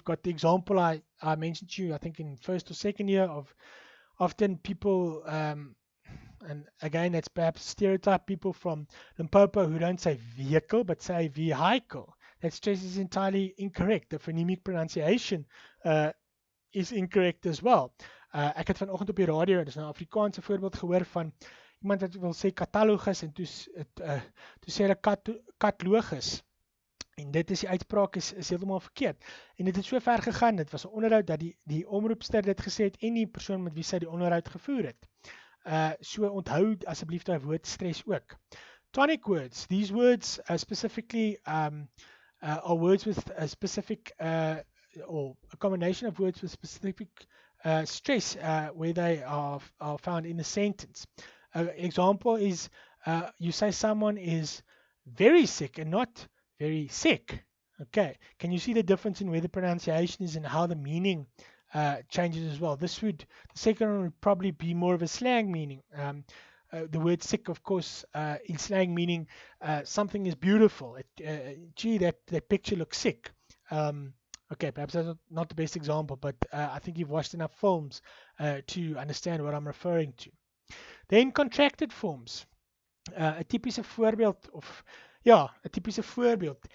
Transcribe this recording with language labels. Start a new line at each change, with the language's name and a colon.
English: You've got the example I mentioned to you, I think in first or second year, of often people, and again, that's perhaps stereotype, people from Limpopo who don't say vehicle but say vehicle. That stress is entirely incorrect. The phonemic pronunciation is incorrect as well.
Afrikaans: Ek het vanoggend op die radio, dis nou 'n Afrikaanse voorbeeld, gehoor van iemand wat wil sê katalogus en toe sê hulle katlogus. En dit is die uitspraak is heeltemal verkeerd. En dit het so ver gegaan, dit was 'n onderhoud dat die omroepster dit gesê het en die persoon met wie sy die onderhoud gevoer het. So onthou asseblief daai woord stres ook.
English: Tonic words, these words specifically are words with a specific or a combination of words with specific stress where they are found in a sentence. Example is you say someone is very sick and not very sick. Okay, can you see the difference in where the pronunciation is and how the meaning changes as well? The second one would probably be more of a slang meaning. The word sick, of course, in slang meaning something is beautiful. Gee, that picture looks sick. Okay, perhaps that's not the best example, but I think you've watched enough films to understand what I'm referring to. Then contracted forms.
Afrikaans: 'n typiese voorbeeld of ja, 'n typiese voorbeeld.